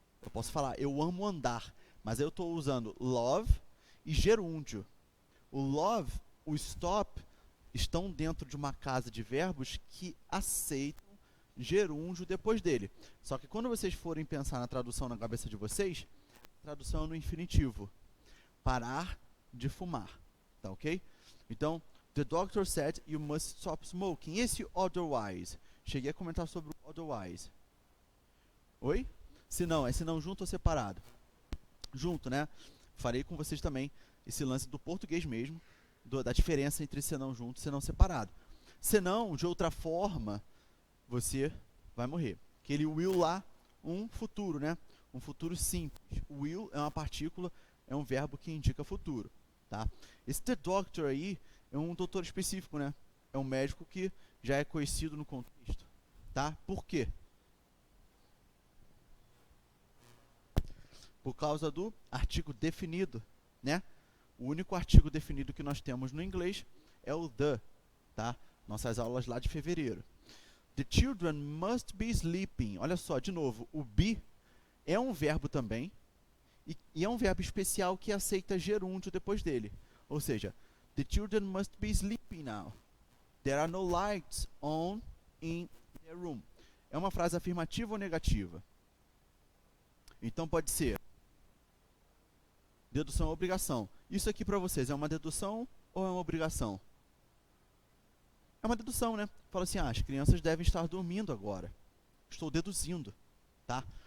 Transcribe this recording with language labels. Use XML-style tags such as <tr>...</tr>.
<pt>Eu posso falar, eu amo andar, mas eu estou usando love e gerúndio. O love, o stop, estão dentro de uma casa de verbos que aceitam gerúndio depois dele. Só que quando vocês forem pensar na tradução na cabeça de vocês, a tradução é no infinitivo. Parar de fumar, tá ok? Então,</pt> <en>the doctor said you must stop smoking.</en> <pt>Esse otherwise, cheguei a comentar sobre o otherwise. Oi? Se não, é se não junto ou separado? Junto, né? Farei com vocês também esse lance do português mesmo, da diferença entre senão junto e senão separado. Senão, de outra forma, você vai morrer. Aquele will lá, um futuro, né? Um futuro simples. Will é uma partícula, é um verbo que indica futuro, tá? Esse</pt> <en>the doctor</en> <pt>aí é um doutor específico, né? É um médico que já é conhecido no contexto, tá? Por quê? Por causa do artigo definido, né? O único artigo definido que nós temos no inglês é o the, tá? Nossas aulas lá de fevereiro.</pt> <en>The children must be sleeping.</en> <pt>Olha só, de novo, o be é um verbo também, e é um verbo especial que aceita gerúndio depois dele. Ou seja,</pt> <en>the children must be sleeping now. There are no lights on in their room.</en> <pt>É uma frase afirmativa ou negativa? Então pode ser dedução ou obrigação. Isso aqui para vocês é uma dedução ou é uma obrigação? É uma dedução, né? Fala assim, as crianças devem estar dormindo agora. Estou deduzindo, tá?</pt>